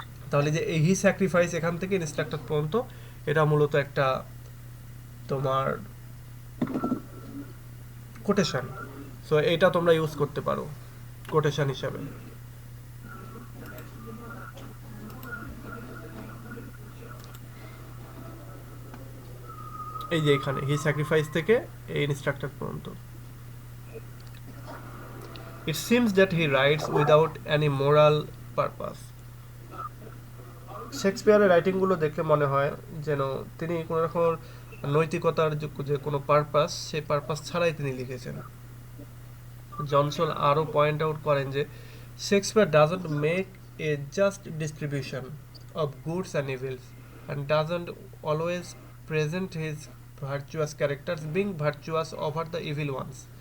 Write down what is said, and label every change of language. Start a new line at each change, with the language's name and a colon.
Bangla: তাহলে যে এই স্যাক্রিফাইস এখান থেকে ইনস্ট্রাক্টর পর্যন্ত, এটা মূলত একটা তোমার কোটেশন, সো এইটা তোমরা ইউজ করতে পারো কোটেশন হিসাবে। এই যে এখানে হি স্যাক্রিফাইস থেকে এই ইনস্ট্রাক্টর পর্যন্ত।
English: It seems that he writes without any moral purpose.
Bangla: শেক্সপিয়ারের রাইটিংগুলো দেখলে মনে হয় যেন তিনি কোনো রকম নৈতিকতার যে কোনো পারপাস, সেই পারপাস ছাড়াই তিনি লিখেছেন।
English: Johnson
Bangla: আরও পয়েন্ট আউট করেন যে
English: Shakespeare doesn't make a just distribution of goods and evils and doesn't always present his virtuous characters being virtuous over the evil ones.